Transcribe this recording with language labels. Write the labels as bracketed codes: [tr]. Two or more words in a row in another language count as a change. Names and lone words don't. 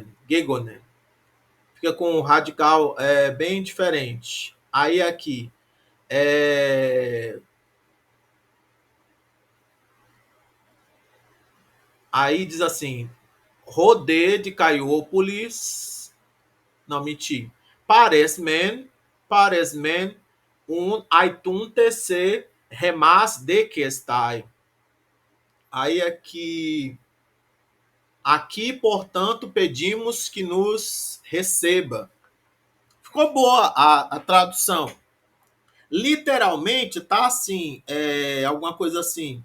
[pt] Fica com um radical bem diferente. Aí aqui aí diz assim, Rodê de Caiópolis, não, menti, Paresmen, un aitunte remas de que estai. Aí aqui, portanto, pedimos que nos receba. Ficou boa a tradução. Literalmente tá assim, alguma coisa assim.